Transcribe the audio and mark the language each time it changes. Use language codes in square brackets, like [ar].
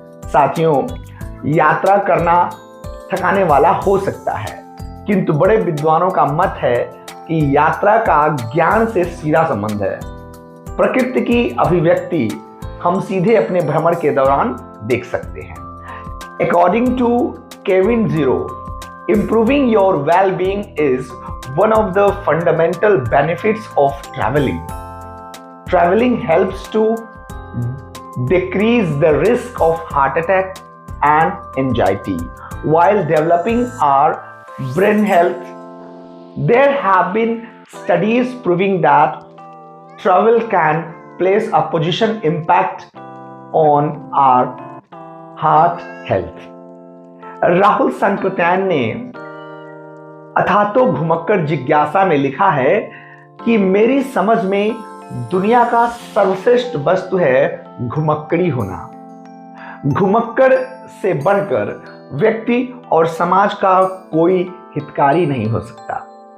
[hi] साथियों, यात्रा करना थकाने वाला हो सकता है, किंतु बड़े विद्वानों का मत है कि यात्रा का ज्ञान से सीधा संबंध है। प्रकृति की अभिव्यक्ति हम सीधे अपने भ्रमण के दौरान देख सकते हैं। [en] According to Kevin zero, improving your well-being is one of the fundamental benefits of traveling. Traveling helps to decrease the risk of heart attack and anxiety while developing our brain health. There have been studies proving that travel can place a positive impact on our heart health. [hi] Rahul Sankrityayan ने अथातो घुमक्कड़ जिज्ञासा में लिखा है कि मेरी समझ में दुनिया का सर्वश्रेष्ठ वस्तु है घुमक्कड़ी होना। घुमक्कड़ से बढ़कर व्यक्ति और समाज का कोई हितकारी नहीं हो सकता।